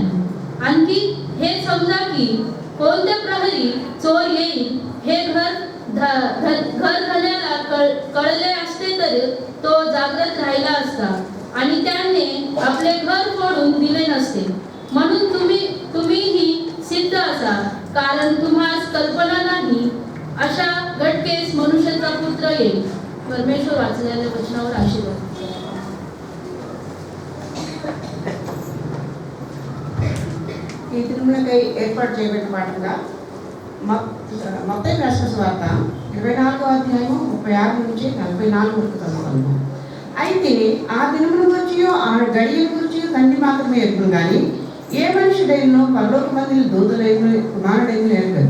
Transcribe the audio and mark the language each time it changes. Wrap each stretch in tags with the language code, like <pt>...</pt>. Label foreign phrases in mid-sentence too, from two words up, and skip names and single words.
<mr>आणखी हे समजा की कोणत्या प्रहरी चोर येईल हे घर घालण्याला कळले असते तर तो जागृत राहिला असता आणि त्याने आपले घर फोडून दिले नसते। म्हणून तुम्हीही सिद्ध असा, कारण तुम्हास कल्पना नाही अशा घटकेस मनुष्याचा पुत्र येईल। परमेश्वर वाचलेल्या वचनावर आशीर्वाद।</mr> <te>ఈ తిరుమలకై ఏర్పాటు చేయబడిన పాఠంగా మత్తయి రాసిన సువార్త 24వ అధ్యాయం 36 నుంచి 44 వరకు చదువుకుందాం. అయితే ఆ దినముల గురించియో ఆ గడియల గురించి తండ్రి మాత్రమే ఎరుగును గాని ఏ మనుషుడైనో పరలోక మందిని దూతలైన కుమారుడైన ఎరగదు.</te>